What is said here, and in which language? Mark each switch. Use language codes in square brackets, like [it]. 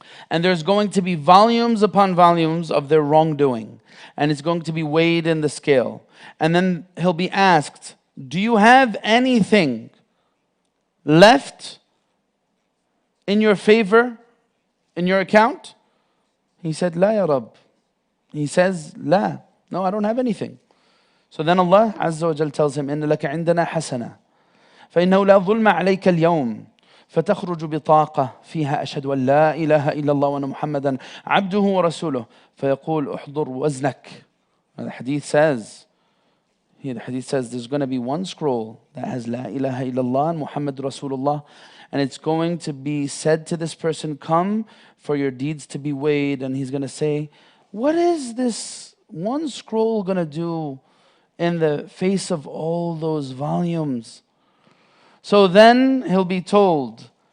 [en] And there's going to be volumes upon volumes of their wrongdoing. And it's going to be weighed in the scale. And then he'll be asked, do you have anything left in your favor, in your account? He said, [ar] La ya Rabb. [en] He says, La. No, I don't have anything. So then Allah Azza wa Jal tells him, [ar] إِنَّ لَكَ عِنْدَنَا حَسَنًا فإنه لا ظلم عليك اليوم فتخرج بطاقة فيها أشهد أن لا إله إلا الله وأن محمدا عبده ورسوله فيقول احضر وزنك. [en] The hadith says, there's going to be one scroll that has La ilaha illallah and Muhammad Rasulullah, and it's going to be said to this person, come for your deeds to be weighed. And he's going to say, what is this one scroll going to do in the face of all those volumes? So then he'll be told,